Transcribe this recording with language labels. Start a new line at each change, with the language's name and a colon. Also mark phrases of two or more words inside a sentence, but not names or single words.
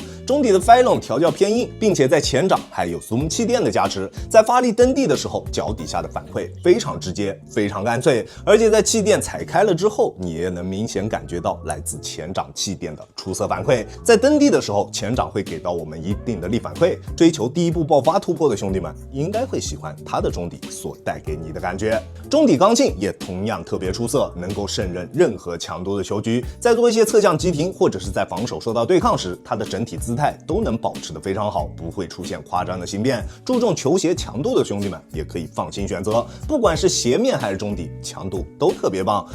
Chinese: 中底的 Phylon 調教偏硬，並且在前掌還有 Zoom 氣墊的加持，在發力蹬地的時候，腳底下的反饋非常直接，非常乾脆。而且在氣墊踩開了之後，你也能明顯感覺到來自前掌氣墊的出色反饋。在蹬地的時候，前掌會給到我們一定的力反饋。追求第一步爆發突破的兄弟們，應該會喜歡它的中底所帶給你的感覺。中底刚性也同樣特別出色，能夠胜任任何強度的球局。在做一些側向急停或者是在防守受到对抗時，它的整体姿態都能保持得非常好，不會出現誇張的形變。注重球鞋強度的兄弟們也可以放心選擇，不管是鞋面還是中底，強度都特別棒。